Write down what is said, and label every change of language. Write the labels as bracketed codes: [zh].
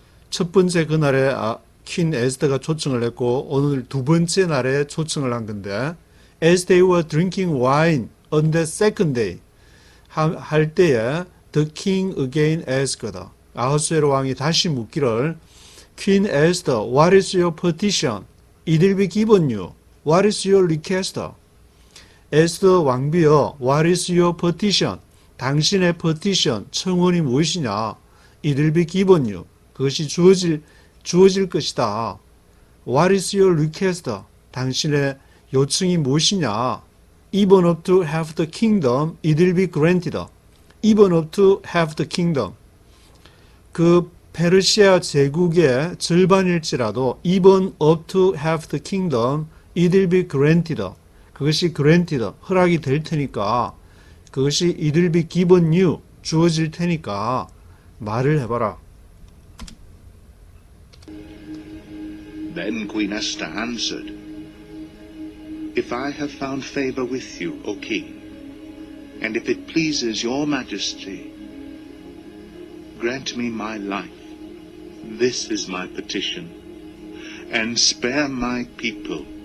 [ko] 첫 번째 그 날에 퀸 에스더가 초청을 했고 오늘 두 번째 날에 초청을 한 건데, [en] as they were drinking wine on that second day [ko] 할 때에 [en] the king again asked, [ko] 아하수에로 왕이 다시 묻기를, [en] Queen Esther, what is your petition? It will be given you. What is your request? [ko] 에스더 왕비여, [en] what is your petition? [ko] 당신의 petition, 청원이 무엇이냐? [en] It will be given you. [ko] 그것이 주어질 것이다. [en] What is your request? [ko] 당신의 요청이 무엇이냐? [en] Even up to half the kingdom, it will be granted. Even up to half the kingdom. [ko] 그 페르시아 제국의 절반일지라도 [en] even up to half the kingdom, it will be granted. [ko] 그것이 granted, 허락이 될 테니까, 그것이 [en] it will be given you, [ko] 주어질 테니까 말을 해봐라. [en] Then Queen Esther answered, If I have found favor with you, O king, and if it pleases your majesty, grant me my life. This is my petition. And spare my people.